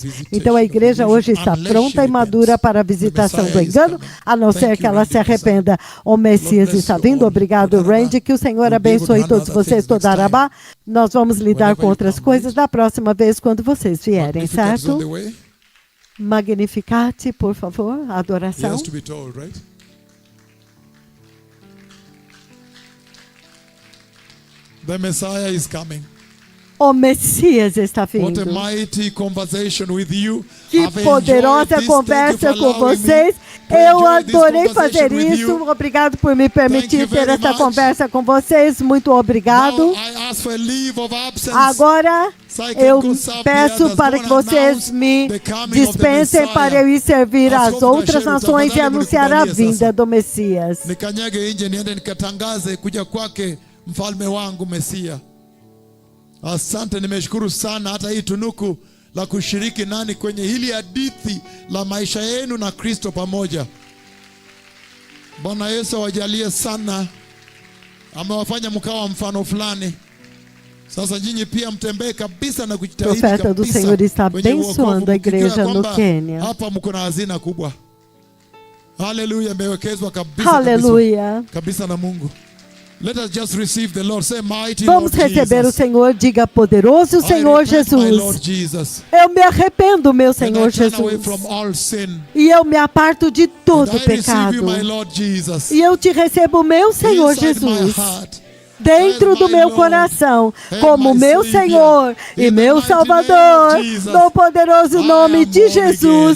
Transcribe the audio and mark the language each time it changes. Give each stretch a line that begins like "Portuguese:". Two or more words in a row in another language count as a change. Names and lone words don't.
Portuguese: Então a igreja hoje está pronta e madura para a visitação do engano, a não ser que ela se arrependa. O Messias está vindo. Obrigado, Randy. Que o Senhor abençoe todos vocês.
Hebrew: תודה רבה.
Portuguese: Nós vamos lidar com outras coisas da próxima vez quando vocês vierem, certo? Magnificat, por favor, a adoração.
English: The Messiah is coming.
Portuguese: O Messias está vindo.
English: What a mighty conversation with you.
Portuguese: Que poderosa conversa com vocês. Eu adorei fazer isso. Obrigado por me permitir ter essa conversa com vocês. Muito obrigado. Agora eu peço para que vocês me dispensem para eu ir servir as outras nações e anunciar a vinda do Messias.
Swahili: Mfalme wangu Mesia. Asante, nimeshukuru sana hata hii tunuku la kushiriki nani kwenye hili hadithi la maisha yenu na Kristo pamoja. Bwana Yesu awajalie sana. Amewafanya mkawa mfano fulani. Sasa nyinyi pia mtembee kabisa na kujitahidi kabisa.
Portuguese: Profeta do Senhor está abençoando a igreja no Quênia.
Swahili: Hapa mko na hazina kubwa. Haleluya, mmewekezwa kabisa. Haleluya. Kabisa na Mungu.
English: Let us just receive the Lord. Say, mighty
Portuguese: Vamos
English: Lord
Portuguese: receber
English: Jesus.
Portuguese: O Senhor, diga poderoso Senhor Jesus. Eu me arrependo, meu Senhor Jesus. E eu me aparto de todo pecado. E eu te recebo, meu Senhor Jesus, dentro do meu coração, como meu Senhor e meu Salvador, no poderoso nome de Jesus.